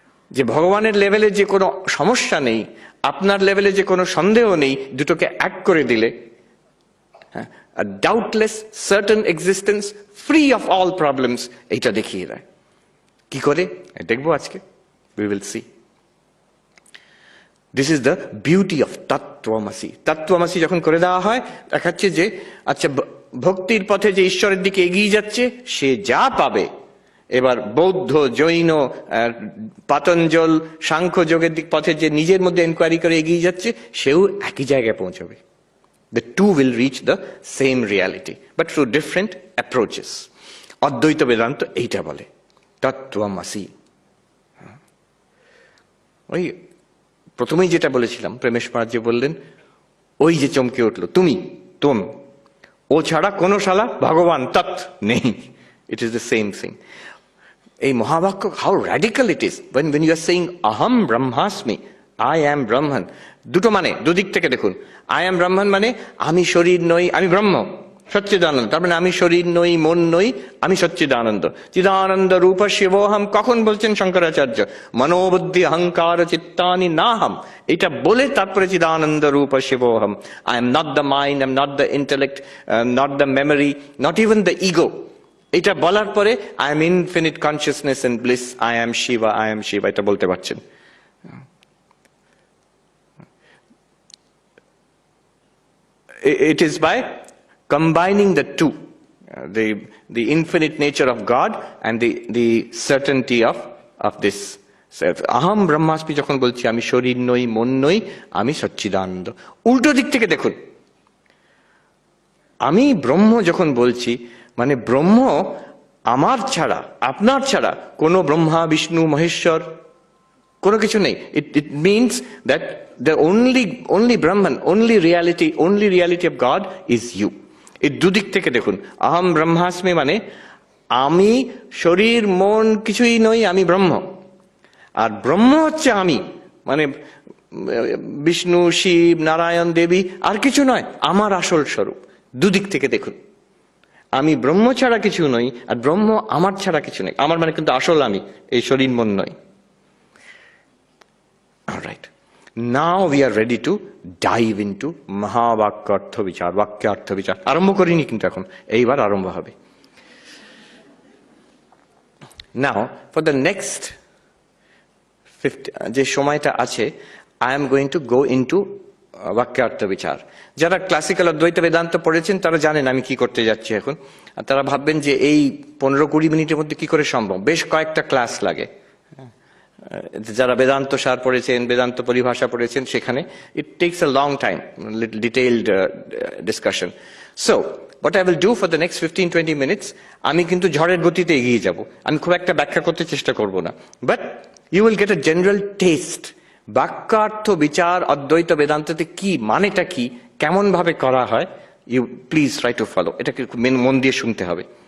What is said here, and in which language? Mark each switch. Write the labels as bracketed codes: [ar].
[bn] যে ভগবানের লেভেলে যে কোনো সমস্যা নেই, আপনার লেভেলে যে কোনো সন্দেহ নেই, দুটোকে এক করে দিলে [en] a doubtless certain existence free of all problems, [bn] এইটা দেখিয়ে দেয়। কি করে দেখবো আজকে, [en] we will see. This is the beauty of তত্ত্বমসি। [bn] তত্ত্বমসি যখন করে দেওয়া হয়, দেখাচ্ছে যে আচ্ছা, ভক্তির পথে যে ঈশ্বরের দিকে এগিয়ে যাচ্ছে, সে যা পাবে, এবার বৌদ্ধ, জৈন, পাতঞ্জল, সাংখ্য যোগের দিক পথে যে নিজের মধ্যে এনকোয়ারি করে এগিয়ে যাচ্ছে, সেও একই জায়গায় পৌঁছবে। [en] The two will reach the same reality, but through different approaches. [bn] অদ্বৈত বেদান্ত এইটা বলে, তত্ত্বমসি। ওই প্রথমেই যেটা বলেছিলাম, প্রেমেশ মহারাজ যে বললেন, ওই যে চমকে উঠলো, তুমি, তোম, ও ছাড়া কোনো শালা ভগবান তৎ নেই। [en] It is the same thing. [bn] এই মহাবাক্য, [en] how radical it is when you are saying aham brahmasmi, I am Brahman. [bn] দুটো মানে, দুদিক থেকে দেখুন। [en] I am Brahman [bn] মানে আমি শরীর নই, আমি ব্রহ্ম, সচ্চিদানন্দ। তার মানে আমি শরীর নই, মন নই, আমি সচ্চিদানন্দ। [sa] চিদানন্দ রূপ শিবোহম [bn] কখন বলছেন শঙ্করাচার্য? [sa] মনোবুদ্ধি অহংকার চিত্তানি নাহম, [bn] এটা বলে তারপরে [sa] চিদানন্দ রূপ শিবোহম। [en] I am not the mind, I am not the intellect, not the memory, not even the ego. [bn] এটা বলার পরে [en] I am infinite consciousness and bliss, I am Shiva, I am Shiva, এটা বলতে পারছেন। It is by combining the two, the infinite nature of God and the certainty of this self. [bn] Aham brahmasmi যখন বলছি, আমি শরীর নই, মন নই, আমি সচ্চিদানন্দ। উল্টো দিক থেকে দেখুন, আমি ব্রহ্ম যখন বলছি, মানে ব্রহ্ম আমার ছাড়া, আপনার ছাড়া কোনো ব্রহ্মা, বিষ্ণু, মহেশ্বর কোনো কিছু নেই। [en] It means that the only Brahman, only reality of God is you. [bn] এই দুদিক থেকে দেখুন, আহম ব্রহ্মাস্মি মানে আমি শরীর মন কিছুই নই, আমি ব্রহ্ম। আর ব্রহ্ম হচ্ছে আমি, মানে বিষ্ণু, শিব, নারায়ণ, দেবী আর কিছু নয়, আমার আসল স্বরূপ। দুদিক থেকে দেখুন, আমি ব্রহ্ম ছাড়া কিছু নই, আর ব্রহ্ম আমার ছাড়া কিছু নেই। আমার মানে কিন্তু আসল আমি, এই শরীর মন নয়। [en] Alright. Now we are ready to dive into মহাবাক্যার্থ বিচার, বাক্যার্থ বিচার। [bn] আরম্ভ করিনি কিন্তু এখন, এইবার আরম্ভ হবে। [en] Now for the next 50 [bn] যে সময়টা আছে, [en] I am going to go into বাক্যার্থ বিচার। [bn] যারা ক্লাসিক্যাল অদ্বৈত বেদান্ত পড়েছেন তারা জানেন আমি কি করতে যাচ্ছি এখন। আর তারা ভাববেন যে এই 15-20 মিনিটের মধ্যে কি করে সম্ভব, বেশ কয়েকটা ক্লাস লাগে। যারা বেদান্ত সার পড়েছেন, বেদান্ত পরিভাষা পড়েছেন, সেখানে [en] it takes a long time, little detailed discussion. So what I will do for the next 15-20 minutes, [bn] আমি কিন্তু ঝড়ের গতিতে এগিয়ে যাব। আমি খুব একটা ব্যাখ্যা করতে চেষ্টা করব না, [en] but you will get a general taste. [bn] বাক্যার্থ বিচার অদ্বৈত বেদান্ততে কি, মানেটা কি, কেমন ভাবে করা হয়, [en] you please try to follow. [bn] এটাকে মন দিয়ে শুনতে হবে।